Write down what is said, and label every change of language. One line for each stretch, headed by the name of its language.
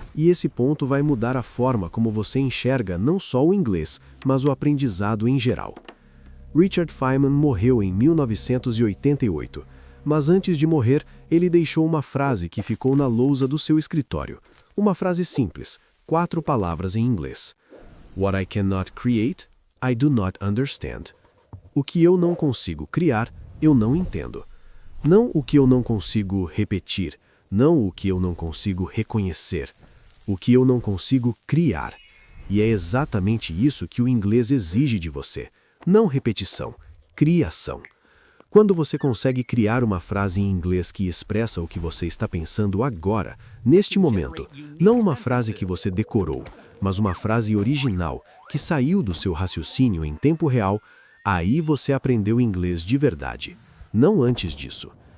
Portuguese: E esse ponto vai mudar a forma como você enxerga não só o inglês, mas o aprendizado em geral. Richard Feynman morreu em 1988, mas antes de morrer, ele deixou uma frase que ficou na lousa do seu escritório. Uma frase simples, 4 palavras em inglês.
English: What I cannot create, I do not understand.
Portuguese: O que eu não consigo criar, eu não entendo. Não o que eu não consigo repetir, não o que eu não consigo reconhecer. O que eu não consigo criar. E é exatamente isso que o inglês exige de você. Não repetição, criação. Quando você consegue criar uma frase em inglês que expressa o que você está pensando agora, neste momento, não uma frase que você decorou, mas uma frase original, que saiu do seu raciocínio em tempo real, aí você aprendeu inglês de verdade, não antes disso.